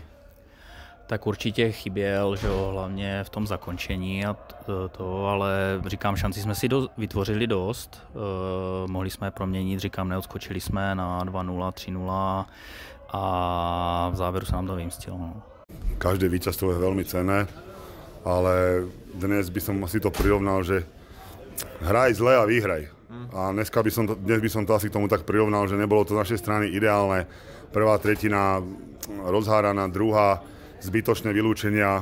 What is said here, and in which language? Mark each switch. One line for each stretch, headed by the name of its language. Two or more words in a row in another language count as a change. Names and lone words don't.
Czech: Tak určitě chyběl, že jo, hlavně v tom zakončení a ale říkám, šanci jsme si vytvořili dost, mohli jsme je proměnit, říkám, neodskočili jsme na 2-0, 3-0 a v závěru se nám to vymstilo. No.
Slovak: Každé víťazstvo je veľmi cenné, ale dnes by som asi to prirovnal, že hraj zle a vyhraj. A dnes by som to asi k tomu tak prirovnal, že nebolo to z našej strany ideálne. Prvá tretina rozháraná, druhá zbytočné vylúčenia.